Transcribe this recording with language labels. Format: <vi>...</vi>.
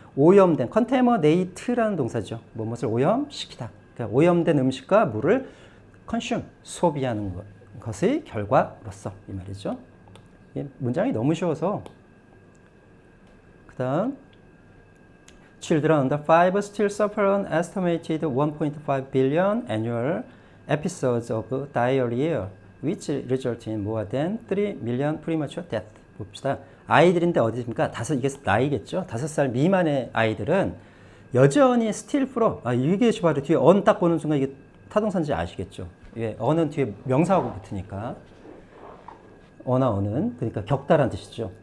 <ko>오염된, contaminate라는 동사죠. 무엇을 오염시키다. 그러니까 오염된 음식과 물을 consume, 소비하는 것의 결과로서 이 말이죠. 문장이 너무 쉬워서. 그 다음</ko> <en>Children under 5 still suffer an estimated 1.5 billion annual episodes of diarrhea, which result in more than 3 million premature deaths.</en> <ko>봅시다. 아이들인데 어디입니까? 이게 나이겠죠? 5살 미만의 아이들은 여전히 still 풀어. 이게 바로 뒤에 on 딱 보는 순간 이게 타동사인지 아시겠죠? 예, on은 뒤에 명사하고 붙으니까. 어는 그러니까 겪다란 뜻이죠.</ko>